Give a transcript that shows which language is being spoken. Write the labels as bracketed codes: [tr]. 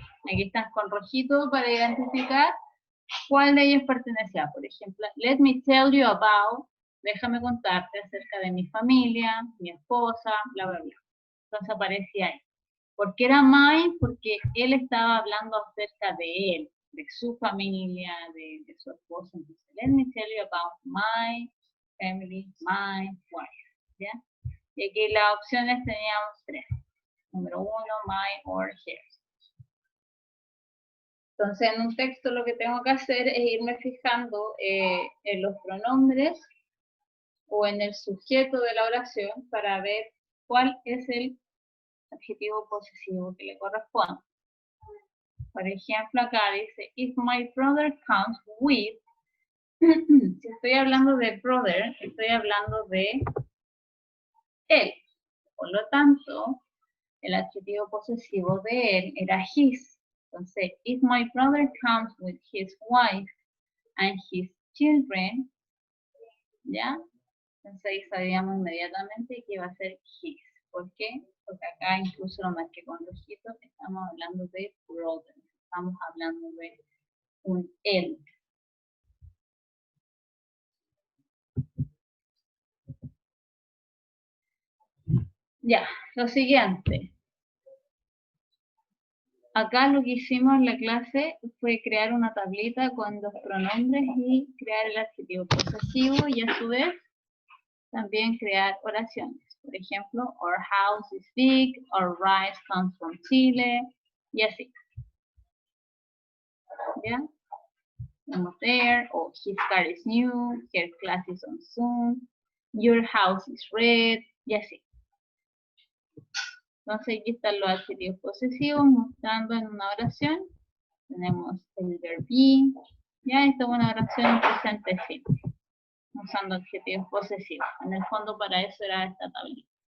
[es] Aquí están con rojito para identificar cuál de ellos pertenecía. Por ejemplo, [en] let me tell you about, [es] déjame contarte acerca de mi familia, mi esposa, bla, bla, bla. Entonces aparecía ahí. ¿Por qué era mine? Porque él estaba hablando acerca de él, de su familia, de su esposa. Entonces, [en] let me tell you about my family, my wife. [es] ¿Ya? Y aquí las opciones teníamos 3. Número 1, [en] my or hers. [es] Entonces, en un texto lo que tengo que hacer es irme fijando en los pronombres o en el sujeto de la oración para ver cuál es el adjetivo posesivo que le corresponde. Por ejemplo, acá dice, [en] if my brother comes with, [es] si estoy hablando de brother, estoy hablando de él. Por lo tanto, el adjetivo posesivo de él era his. Entonces, [en] if my brother comes with his wife and his children, [es] ¿ya? Entonces ahí sabíamos inmediatamente que iba a ser his. ¿Por qué? Porque acá incluso lo marqué con rojitos, estamos hablando de brother. Estamos hablando de un él. Ya, lo siguiente. Acá lo que hicimos en la clase fue crear una tablita con los pronombres y crear el adjetivo posesivo y a su vez también crear oraciones. Por ejemplo, [en] our house is big, our rice comes from Chile [es] y así. ¿Ya? [en] Almost there, or his car is new, her class is on Zoom. Your house is red, [es] y así. Entonces aquí están los adjetivos posesivos mostrando en una oración. Tenemos el verb be. Ya, esta es una oración en presente simple, usando adjetivos posesivos. En el fondo para eso era esta tablita.